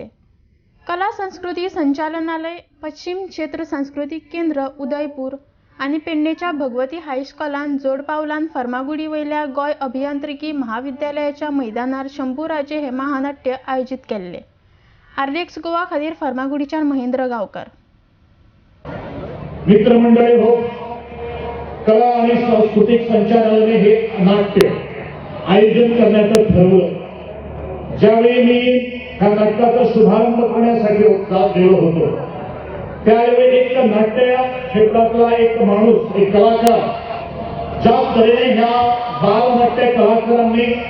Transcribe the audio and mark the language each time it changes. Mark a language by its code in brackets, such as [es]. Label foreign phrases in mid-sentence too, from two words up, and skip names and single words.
[kok] कला संस्कृती संचालनालय, पश्चिम क्षेत्र सांस्कृतिक केंद्र उदयपूर आणि पेडणेच्या भगवती हायस्कुलान जोड पावलान फर्मागुडी वयल्या गोय अभियांत्रिकी महाविद्यालयाच्या मैदानार शंभूराजे हे महानाट्य आयोजित केल्ले. आर्डेक्स गोवा खातीर फर्मागुडीच्यान महेंद्र गांवकर. [mr] मित्रमंडळी हो, कला आणि सांस्कृतिक संचालनालयाने हे नाट्य आयोजन करण्याचं ठरवलं. ज्यावेळी मी ह्या नाटकाचा शुभारंभ करण्यासाठी गेलो होतो त्यावेळी एक नाट्य क्षेत्रातला एक माणूस, एक कलाकार, ज्या तऱ्हेने ह्या बालनाट्य कलाकारांनी